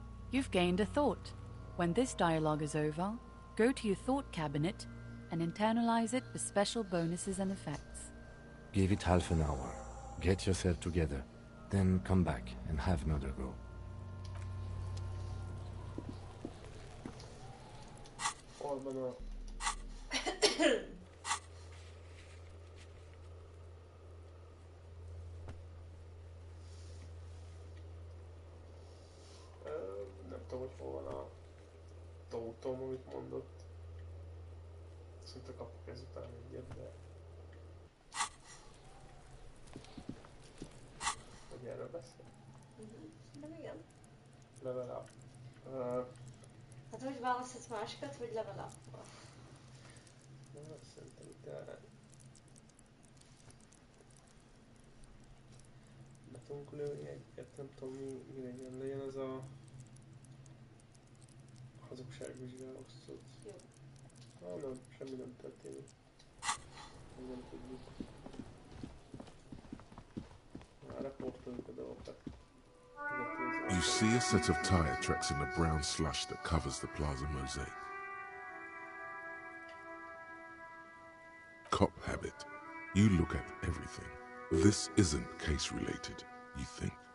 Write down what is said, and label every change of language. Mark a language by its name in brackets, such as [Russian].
[English] You've gained a thought. When this dialogue is over, go to your thought cabinet and internalize it for special bonuses and effects. Give it half an hour. Get yourself together. Then come back and have another go. [Hungarian] Nem tudom, hogy hol van a tótom, amit mondott. Szinte kapok ezután egyet, de... Hogy erről beszél? Nem igen. [English] Level up. [Hungarian] Hát hogy választhatsz másikat, vagy level up-val? Szerintem itt erre... Be tudunk lőni egyet, nem tudom mi legyen az a... hazugságvizsgáló cucc. Jó. Nem, semmi nem történik. Nem tudjuk. Reportoljuk a dolgokat. [English] You see a set of tire tracks in the brown slush that covers the plaza mosaic. cop habit. You look at everything. This isn't case-related, you think.